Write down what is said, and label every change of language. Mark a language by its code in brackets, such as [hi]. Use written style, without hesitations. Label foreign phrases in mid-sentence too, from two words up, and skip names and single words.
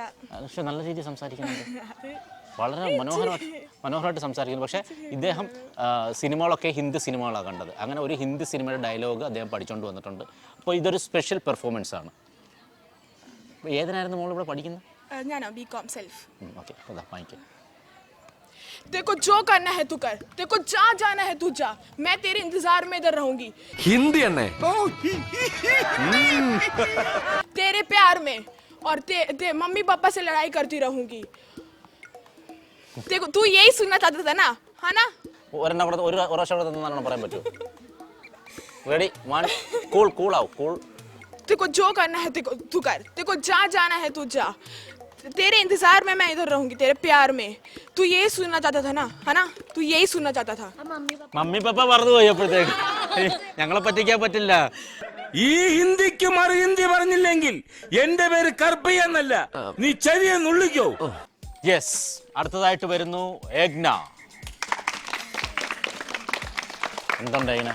[ml] പക്ഷെ നല്ല രീതിയിൽ സംസാരിക്കുന്നുണ്ട്, വളരെ മനോഹരമായിട്ട് സംസാരിക്കുന്നു. പക്ഷേ ഇദ്ദേഹം സിനിമകളൊക്കെ ഹിന്ദി സിനിമകളാണ് കണ്ടത്. അങ്ങനെ ഒരു ഹിന്ദി സിനിമയുടെ ഡയലോഗ് അദ്ദേഹം പഠിച്ചുകൊണ്ട് വന്നിട്ടുണ്ട്. അപ്പോൾ ഇതൊരു [en] special performance [ml] ആണ്. ഏതിനായിരുന്നു മോൾ ഇവിടെ പഠിക്കുന്നത്? ഞാനോ [en] BCom self. [ml] ഓക്കെ, അതാ വാങ്ങിക്കാം. [hi] देखो जो करना है तू कर, देखो जहाँ जाना है तू जा, मैं तेरे इंतजार में इधर रहूंगी. [ml] ഹിന്ദി എണ്ണേ [hi] तेरे प्यार में और मम्मी पापा से लड़ाई करती रहूंगी. देखो तू यही सुनना चाहता था ना, है ना? [ml] ഒരെണ്ണം കൂടെ ഒരു പ്രാവശ്യം കൂടെ തന്നാണ് പറയാൻ പറ്റുമോ? [en] ready, one, [ml] കൂൾ കൂൾ ആവും, കൂൾ. [hi] देखो जो करना है तू कर, देखो जहाँ जाना है तू जा, तेरे इंतजार में मैं इधर रहूंगी, तेरे प्यार में. तू यही सुनना चाहता था ना, है ना? तू यही सुनना चाहता था. [ml] മമ്മി പപ്പ പറഞ്ഞു പോയി അപ്പോഴത്തേക്ക്. ഞങ്ങളെ പറ്റിക്കാൻ പറ്റില്ല. ഈ ഹിന്ദിക്ക് മറു ഹിന്ദി പറഞ്ഞില്ലെങ്കിൽ എന്റെ പേര് കർപ്പയ്യ എന്നല്ല, നീ ചെവിയെ നുള്ളിക്കോ. യെസ്, അടുത്തതായിട്ട് വരുന്നു ഏഗ്ന. എന്തുണ്ട് ഏഗ്ന?